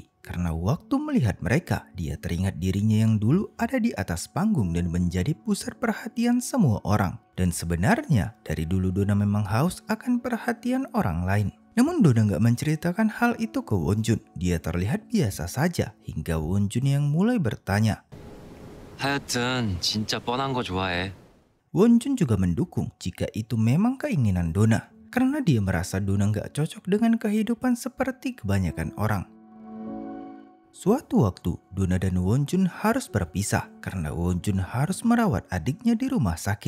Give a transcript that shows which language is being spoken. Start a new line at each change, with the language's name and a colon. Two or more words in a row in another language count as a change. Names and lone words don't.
Indonesian: Karena waktu melihat mereka, dia teringat dirinya yang dulu ada di atas panggung dan menjadi pusat perhatian semua orang. Dan sebenarnya, dari dulu Donna memang haus akan perhatian orang lain. Namun Donna nggak menceritakan hal itu ke Wonjun. Dia terlihat biasa saja hingga Wonjun yang mulai bertanya.
Korean: 하여튼 진짜 뻔한 거 좋아해.
Indonesian: Wonjun juga mendukung jika itu memang keinginan Donna. Karena dia merasa Donna nggak cocok dengan kehidupan seperti kebanyakan orang. Suatu waktu, Donna dan Wonjun harus berpisah karena Wonjun harus merawat adiknya di rumah sakit.